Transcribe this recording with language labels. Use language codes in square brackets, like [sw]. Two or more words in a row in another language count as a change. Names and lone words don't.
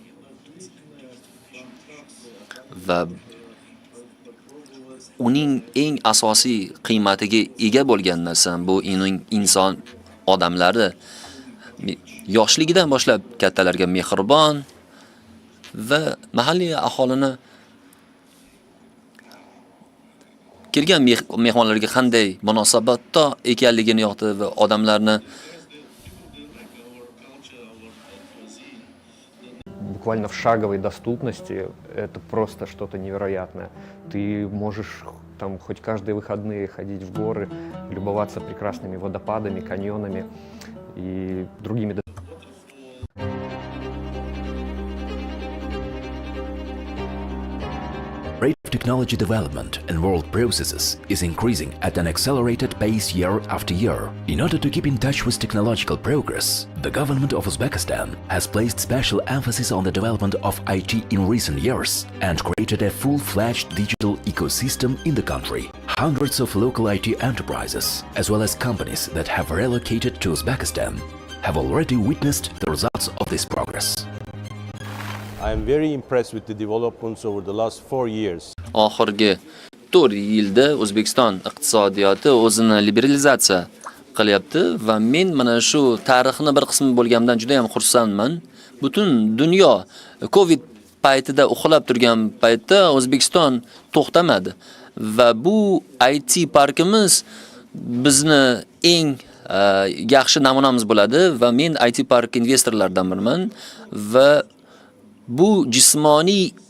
[uz] Va uning eng asosiy qiymatiga ega bo'lgan narsa bu inson odamlari yoshligidan boshlab kattalarga mehribon va mahalliy aholini kelgan mehmonlarga qanday munosabatda ekanligini yoqdi va odamlarni [ru] буквально в шаговой доступности, это просто что-то невероятное. Ты можешь там хоть каждые выходные ходить в горы, любоваться прекрасными водопадами, каньонами и другими. [en] Rate of technology development and world processes is increasing at an accelerated pace year after year. In order to keep in touch with technological progress, the government of Uzbekistan has placed special emphasis on the development of IT in recent years and created a full-fledged digital ecosystem in the country. Hundreds of local IT enterprises, as well as companies that have relocated to Uzbekistan, have already witnessed the results of this progress. I am very impressed with the developments over the last 4 years. [uz] Oxirgi 4 yilda O'zbekiston iqtisodiyoti o'zini liberalizatsiya qilyapti va men mana shu tarixni bir qismi bo'lgandan juda ham xursandman. Butun dunyo Covid paytida uxlab turgan paytda O'zbekiston to'xtamadi va bu IT parkimiz bizni eng yaxshi namunamiz bo'ladi va men IT park investorlaridan biriman va bu jismoniy